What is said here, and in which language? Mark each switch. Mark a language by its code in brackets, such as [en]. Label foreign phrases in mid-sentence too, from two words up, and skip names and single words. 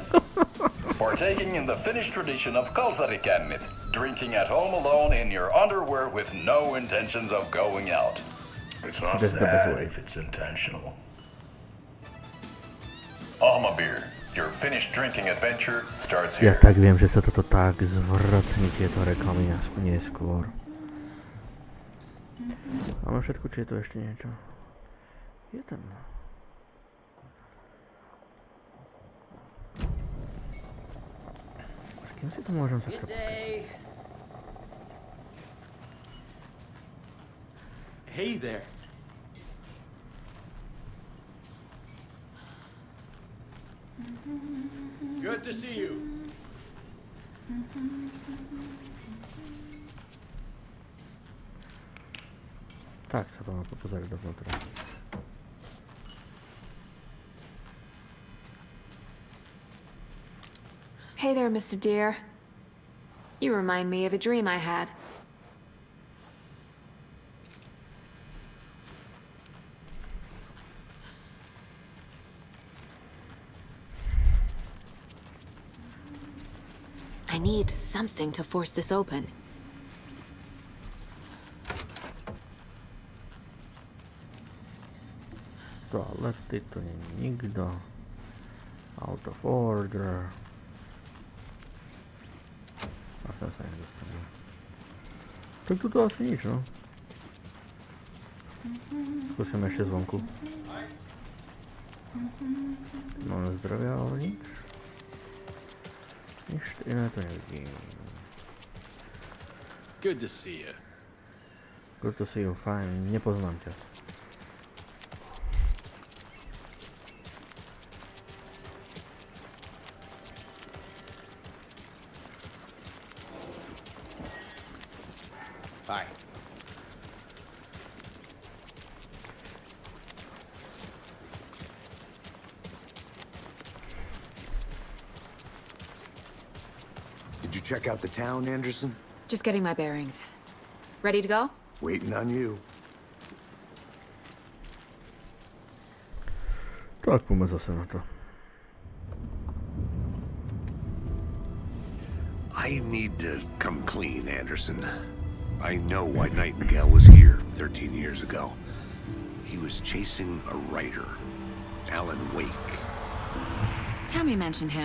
[en] Partaking in the Finnish tradition of kalsarikännit, drinking at home alone in your underwear with no intentions of going out. It's not That's the best sad way. if it's intentional. AW2, your Finnish drinking adventure starts Ja here. [sk] tak viem, že sa toto tak zvrtní tieto reklamy neskôr. Máme všetko, či je tu ešte niečo? Je tam. S kým si to môžem sa [en] Day. Hey there. Good to see you. [sk] Tak sa to má popozerať dovnútra. [en] Hey there, Mr. Deer. You remind me of a dream I had. I need something to force this open. [sk] Toalety, tu nie nikto. [en] Out of order. [sk] A sem sa nedostaneme. Tak tu asi nič, no. Skúsime ešte zvonku. Máme zdravia, ale nič. Nič iné to nevidím. [en] Good to see you. Good to see you, [sk] fajn, nepoznám ťa. [en] Bye. Did you check out the town, Anderson? Just getting my bearings. Ready to go? Waiting on you. [sk] Tak, poďme zase na to. [en] I need to come clean, Anderson. I know why Nightingale was here 13 years ago. He was chasing a writer, Alan Wake. Tammy mentioned him.